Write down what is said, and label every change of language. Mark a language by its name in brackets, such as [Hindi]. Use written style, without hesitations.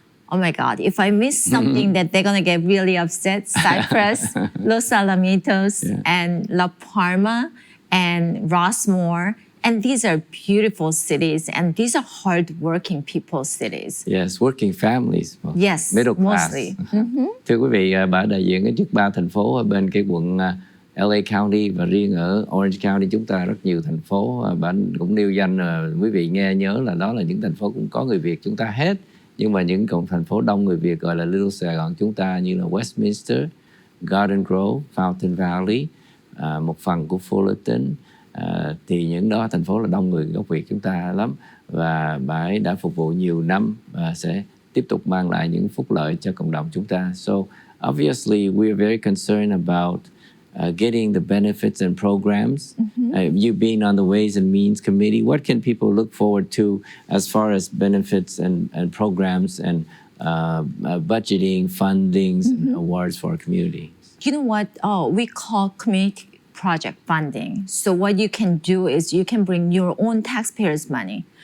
[English] Oh my God, if I miss something that they're gonna get really upset, Cypress, Los Alamitos, and La Palma, and Rossmore. And these are beautiful cities, and these are hard-working people's cities. Yes, working families. Yes, middle class. mostly. [Vietnamese] Thưa quý vị, bà đại diện ở trước 3 thành phố ở bên cái quận LA County, và riêng ở Orange County chúng ta rất nhiều thành phố. Bạn cũng nêu danh, quý vị nghe nhớ là đó là những thành phố cũng có người Việt chúng ta hết. Nhưng mà những thành phố đông người Việt gọi là Little Saigon chúng ta như là Westminster, Garden Grove, Fountain Valley, một phần của Fullerton. Thì những đó thành phố là đông người gốc Việt chúng ta lắm, và bà ấy đã phục vụ nhiều năm và sẽ tiếp tục mang lại những phúc lợi cho cộng đồng chúng ta. [English] So obviously we are very concerned about getting the benefits and programs. You being on the Ways and Means Committee, what can people look forward to as far as benefits and programs and budgeting, fundings, and awards for our community? You know what? We call community project funding. So what you can do is you can bring your own taxpayers' money.